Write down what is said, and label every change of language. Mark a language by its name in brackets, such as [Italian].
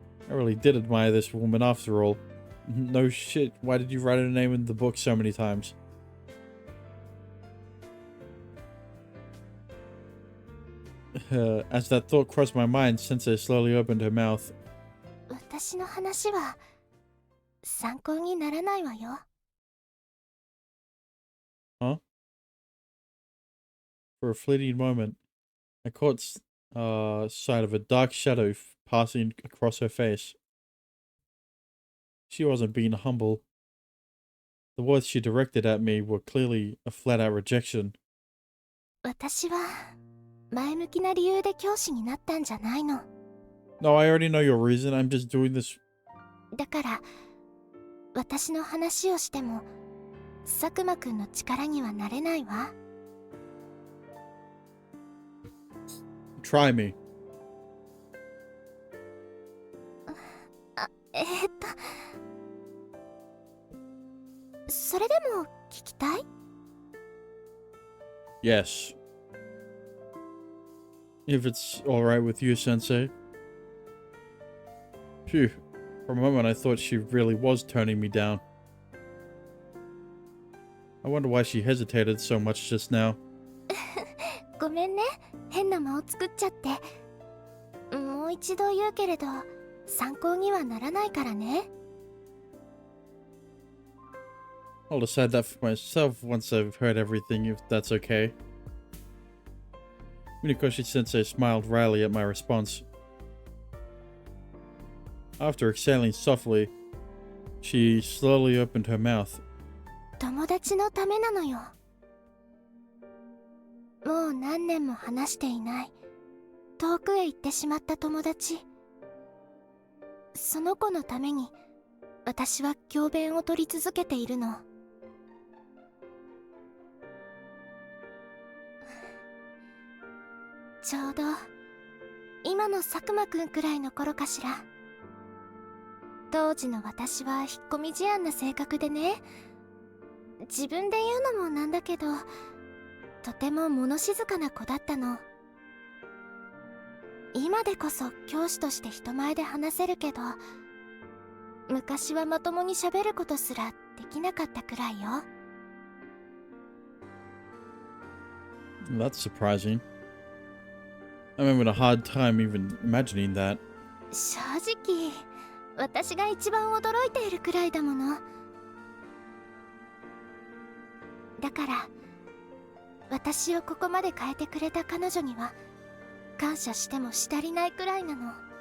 [English] I really did admire this woman after all. No shit, why did you write her name in the book so many times? As that thought crossed my mind, Sensei slowly opened her mouth. [Japanese] 私の話は参考にならないわよ。 [English] Huh? For a fleeting moment, I caught sight of a dark shadow passing across her face. She wasn't being humble. The words she directed at me were clearly a flat-out rejection. [Japanese] 私は前向きな理由で教師になったんじゃないの。 [English] No, I already know your reason. I'm just doing this. [Japanese] だから私の話をしても佐久間くんの力にはなれないわ。 [English] Try me. [Japanese] それでも聞きたい？ [English] Yes. If it's alright with you, Sensei. Phew. For a moment I thought she really was turning me down. I wonder why she hesitated so much just now. [Japanese] ごめんね、変な間を作っちゃって。もう一度言うけれど、参考にはならないからね。 [English] I'll decide that for myself once I've heard everything, if that's okay. Minakoshi-sensei smiled wryly at my response. After exhaling softly, she slowly opened her mouth. [Japanese] 友達のためなのよ。もう何年も話していない遠くへ行ってしまった友達。その子のために私は教鞭を取り続けているの。ちょうど今の佐久間くんくらいの頃かしら。当時の私は引っ込み思案な性格でね、自分で言うのもなんだけど、とても物静かな子だったの。今でこそ教師として人前で話せるけど、昔はまともに喋ることすらできなかったくらいよ。 [English] That's surprising. I'm having a hard time even imagining that. [Japanese] 正直、私が一番驚いているくらいだもの。だから、私をここまで変えてくれた彼女には感謝してもし足りないくらいなの。